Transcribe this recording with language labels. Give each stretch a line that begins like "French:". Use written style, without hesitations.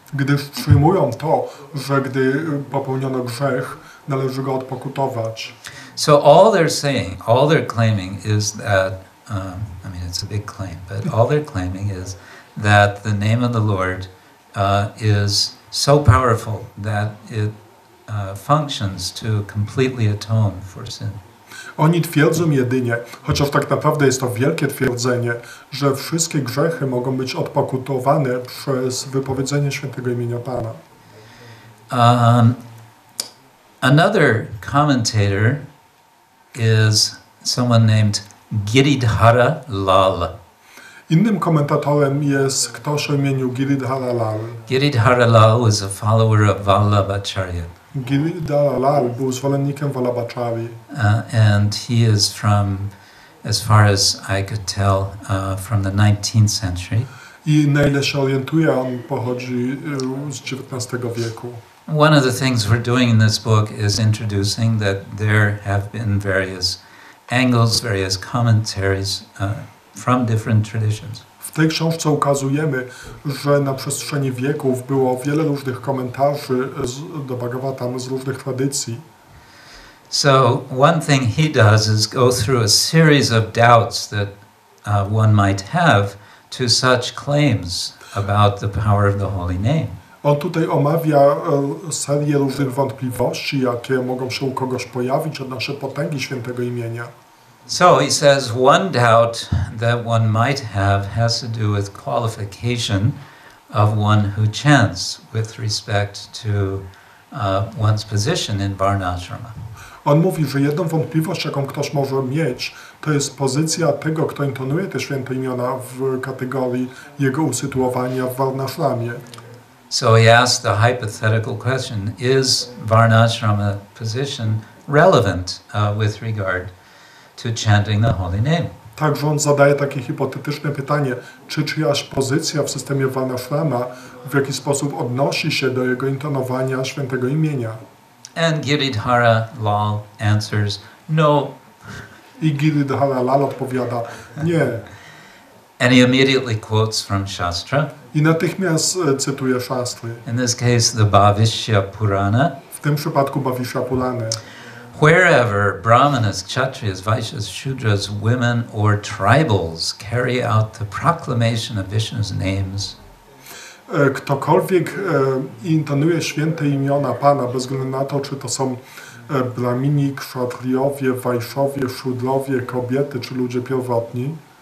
Polish: Gdyż przyjmują to, że gdy popełniono grzech, należy go odpokutować.
English: So all they're saying, all they're claiming is that, I mean it's a big claim, but all they're claiming is that the name of the Lord is so powerful that it functions to completely atone for sin.
Polish: Oni twierdzą jedynie, chociaż tak naprawdę jest to wielkie twierdzenie, że wszystkie grzechy mogą być odpokutowane przez wypowiedzenie świętego imienia Pana.
English: Another commentator is someone named Giridhara Lal.
Polish: Innym komentatorem jest ktoś o imieniu Giridhara Lal.
English: Giridhara Lal was a follower of Vallabhacharya.
Polish: Giridhara Lal był zwolennikiem Vallabhachari.
English: And he is from, as far as I could tell, from the 19th century.
Polish: I na ile się orientuję, on pochodzi z XIX wieku.
English: One of the things we're doing in this book is introducing that there have been various angles, various commentaries from different traditions.
Polish: W tej książce ukazujemy, że na przestrzeni wieków było wiele różnych komentarzy do Bhagavatam z różnych tradycji.
English: So one thing he does is go through a series of doubts that one might have to such claims about the power of the holy name.
Polish: On tutaj omawia serię różnych wątpliwości, jakie mogą się u kogoś pojawić odnośnie potęgi świętego imienia.
English: So he says one doubt that one might have has to do with qualification of one who chants with respect to one's position in Varnashrama.
Polish: On mówi, że jedną wątpliwość, jaką ktoś może mieć, to jest pozycja tego, kto intonuje te święte imiona w kategorii jego usytuowania w Varnashramie.
English: So he asked the hypothetical question, is Varnashrama position relevant with regard to chanting the holy name?
Polish: Także on zadaje takie hipotetyczne pytanie, czy czyjaś pozycja w systemie Varnashrama w jakiś sposób odnosi się do jego intonowania świętego imienia.
English: And Giridhara Lal answers, no.
Polish: I Giridhara Lal odpowiada, nie.
English: And he immediately quotes from Shastra.
Polish: I natychmiast cytuje Shastry.
English: In this case, the Bhavishya Purana.
Polish: W tym przypadku Bhavishya Purana.
English: Wherever Brahmanas, Kshatriyas, Vaishyas, Shudras, women or tribals carry out the proclamation of Vishnu's names,
Polish: ktokolwiek intonuje święte imiona Pana, bez względu na to, czy to są Brahmini, Kshatriyowie, Vaishyowie, Shudrowie, kobiety czy ludzie pierwotni,